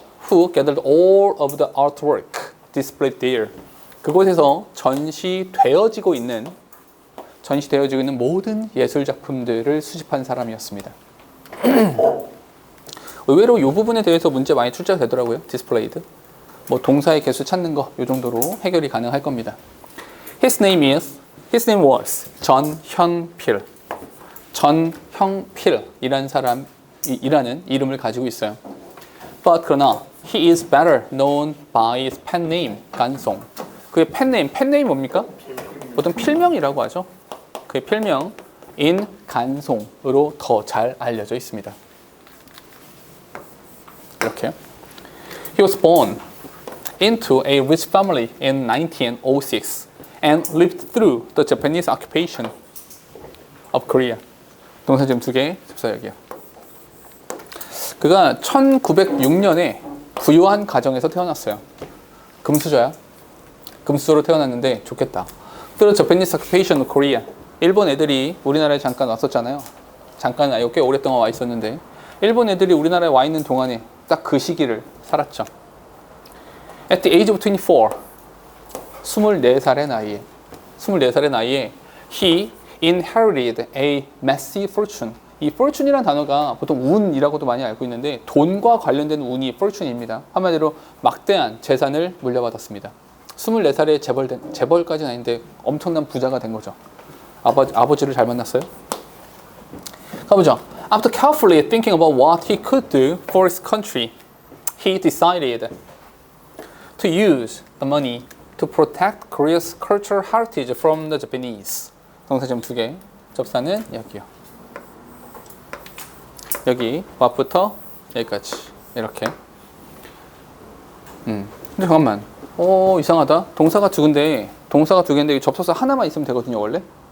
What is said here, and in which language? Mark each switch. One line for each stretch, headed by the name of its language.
English: Who gathered all of the artwork displayed there.
Korean: 그곳에서 전시되어지고 있는 모든 예술 작품들을 수집한 사람이었습니다. 의외로 이 부분에 대해서 문제 많이 출제가 되더라고요. displayed. 뭐 동사의 개수 찾는 거 이 정도로 해결이 가능할 겁니다.
English: His name was 전현필.
Korean: 전형필이라는 사람이라는 이름을 가지고 있어요.
English: But 그러나 he is better known by his pen name, 간송.
Korean: 그의 펜네임 뭡니까? 보통 필명이라고 하죠. 그의 필명인 간송으로 더 잘 알려져 있습니다. 이렇게.
English: He was born into a rich family in 1906 and lived through the Japanese occupation of Korea.
Korean: 동사점 2개, 접사 여기요. 그가 1906년에 부유한 가정에서 태어났어요. 금수저야. 금수저로 태어났는데 좋겠다.
English: Through the Japanese occupation of Korea.
Korean: 일본 애들이 우리나라에 잠깐 왔었잖아요. 잠깐 아니고 꽤 오랫동안 와 있었는데 일본 애들이 우리나라에 와 있는 동안에 딱 그 시기를 살았죠.
English: At the age of 24,
Korean: 24살의 나이에
English: he inherited a massive fortune.
Korean: 이 fortune이라는 단어가 보통 운이라고도 많이 알고 있는데 돈과 관련된 운이 fortune입니다. 한마디로 막대한 재산을 물려받았습니다. 24살에 재벌까지는 아닌데 엄청난 부자가 된 거죠. 아버지를 잘 만났어요. 가보죠.
English: After carefully thinking about what he could do for his country, he decided to use the money to protect Korea's cultural heritage from the Japanese.
Korean: 동사점 2개, 접사는 여기요. 여기 what부터 여기까지 이렇게. 근데 잠깐만. 이상하다. 동사가 두 개인데 여기 접속사 하나만 있으면 되거든요 원래.